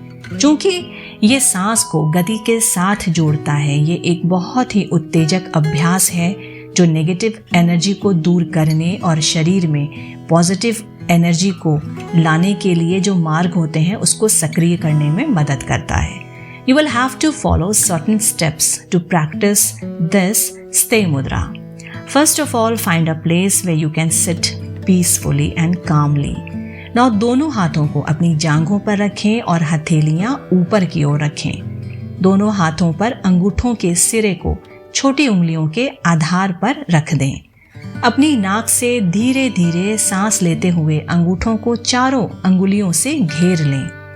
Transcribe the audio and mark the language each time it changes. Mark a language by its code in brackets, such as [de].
[hi] क्योंकि ये सांस को गति के साथ जोड़ता है, ये एक बहुत ही उत्तेजक अभ्यास है जो नेगेटिव एनर्जी को दूर करने और शरीर में पॉजिटिव एनर्जी को लाने के लिए जो मार्ग होते हैं उसको सक्रिय करने में मदद करता है। [en] You will have to follow certain steps to practice this stay mudra. First of all, find a place where you can sit peacefully and calmly. [hi] Now, दोनों हाथों को अपनी जांघों पर रखें और हथेलियां ऊपर की ओर रखें। दोनों हाथों पर अंगूठों के सिरे को छोटी उंगलियों के आधार पर रख दें। अपनी नाक से धीरे धीरे सांस लेते हुए अंगूठों को चारों अंगुलियों से घेर लें।